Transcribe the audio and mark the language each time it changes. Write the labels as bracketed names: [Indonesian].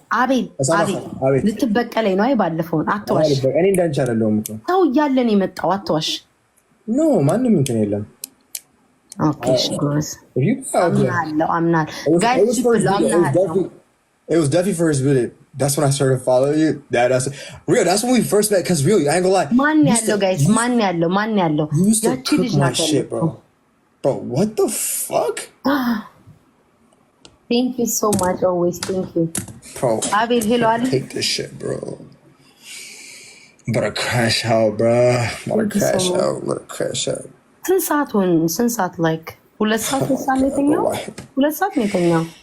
[Amharic] አቤል ልትበቀለኝ ነው? አይ ባለፈውን አትዋሽ። እኔ እንዳንቺ አይደለሁም እኮ ሰው እያለን የመጣው አትዋሽ። ኖ ማንም እንትን የለም። ኦኬ እሺ ጎበዝ። አምናለሁ ጋይስ አምናለሁ። [English] It was definitely for his video. That's when I started following you. That's real. That's when we first met. Cause real, I ain't gonna lie. Man yallo, guys. Man yallo. You used to cook my shit, bro. Bro, what the fuck? Thank you so much. Always, thank you. Bro, Abel, hello, Ali. Take this shit, bro. I'm about to crash out, bro. I'm about to crash out. Since like [Amharic] 2 ሰዓት ነው የተኛው።